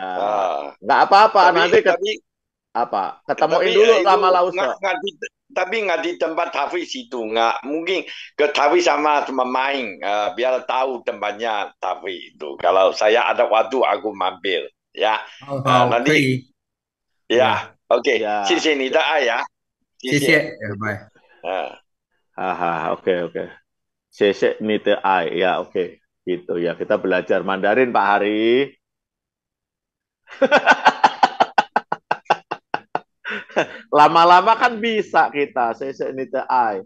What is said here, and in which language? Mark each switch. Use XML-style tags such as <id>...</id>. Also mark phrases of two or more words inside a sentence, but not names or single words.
<id>Nggak apa-apa, nanti ketemuin dulu sama Lausa. Tapi nggak di tempat Hafiz itu, nggak mungkin ke Hafiz sama main, biar tahu tempatnya Hafiz itu. Kalau saya ada waktu aku mampir ya. Nanti ya. Oke. Ya.</id> <zh>谢谢你的爱呀。谢谢。Bye.</zh> <id>Oke.</id> <zh>谢谢你的爱</zh> <id>ya, oke. Gitu ya, kita belajar Mandarin Pak Hari. Lama-lama kan bisa kita</id> <zh>谢谢你的爱.</zh>